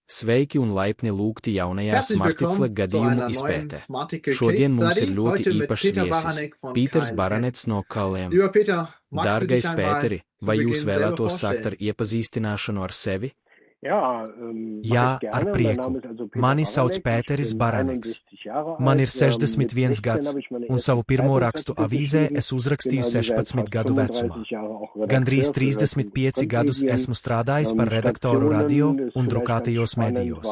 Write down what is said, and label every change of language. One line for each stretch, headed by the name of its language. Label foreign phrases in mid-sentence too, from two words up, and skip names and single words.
Latvian: Sveiki un laipni lūgti jaunajā
German: Herzlich Smarticle willkommen zu
Latvian: gadījumu
German: einer neuen
Latvian: izpētē.
German: Smarticle Case
Latvian: Šodien mums ir
German: Study.
Latvian: ļoti
German: Heute mit
Latvian: īpašs
German: Peter
Latvian: viesis
German: Baranek von
Latvian: Pīters
German: KLM.
Latvian: Baranets no KLM.
German: Lieber Peter, magst du dich
Latvian: Dārgais
German: einmal
Latvian: Pēteri,
German: zu
Latvian: vai jūs
German: Beginn selber
Latvian: vēlētos sākt ar
German: vorstellen?
Latvian: iepazīstināšanu ar sevi? Jā, ar prieku. Mani sauc Pēteris Baraneks. Man ir 61 gads, un savu pirmo rakstu avīzē es uzrakstīju 16 gadu vecumā. Gandrīz 35 gadus esmu strādājis par redaktoru radio un drukātajos medijos.